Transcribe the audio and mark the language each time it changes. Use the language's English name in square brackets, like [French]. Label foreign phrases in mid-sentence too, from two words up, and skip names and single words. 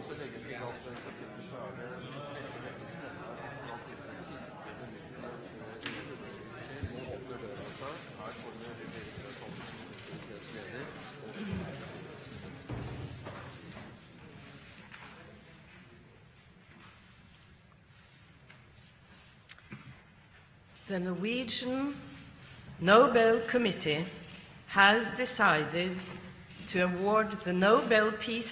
[Norwegian] også legge til at selvfølgelig så det veldig spennende at disse siste minuttene nå åpner døra seg. Her kommer Erik Sandersen, leder. [English] The Norwegian Nobel Committee has decided to award the Nobel Peace